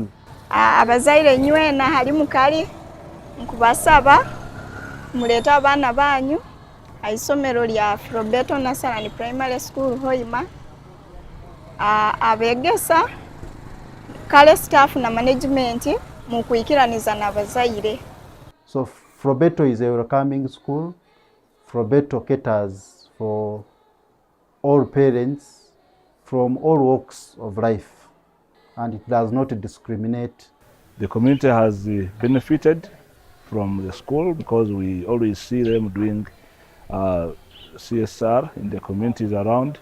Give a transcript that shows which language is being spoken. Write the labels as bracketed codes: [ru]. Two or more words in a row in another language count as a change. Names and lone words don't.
[nyo] Abazaire nywena hali mukali nkubasaba muleta abana banyu aisomero lya Flobbeto Nursery Primary School Hoima. Abegesa kale staff na management mu kuikiraniza n'abazaire. [en] So Flobbeto is a welcoming school. Flobbeto caters for all parents from all walks of life, and it does not discriminate. The community has benefited from the school because we always see them doing CSR in the communities around.